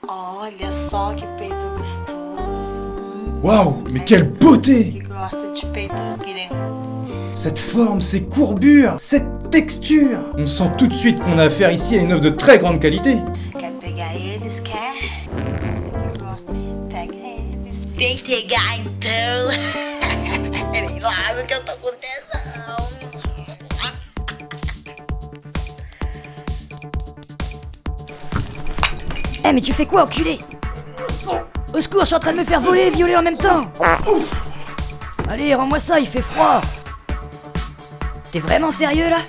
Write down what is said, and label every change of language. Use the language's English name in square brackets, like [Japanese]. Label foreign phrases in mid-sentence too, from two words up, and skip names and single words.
[Portuguese] Olha só que peito gostoso. [French] Waouh, mais quelle beauté! [Portuguese] Que gosta de peitos grandes. [French] Cette forme, ces courbures, cette texture! On sent tout de suite qu'on a affaire ici à une œuvre de très grande qualité. [Portuguese] Quer pegar eles, quer? Você que gosta, pega eles. Vem pegar então. Vem logo que eu tô com tesão. [French] Eh mais tu fais quoi, enculé? Au secours, je suis en train de me faire voler et violer en même temps. Allez, rends-moi ça, il fait froid. T'es vraiment sérieux là?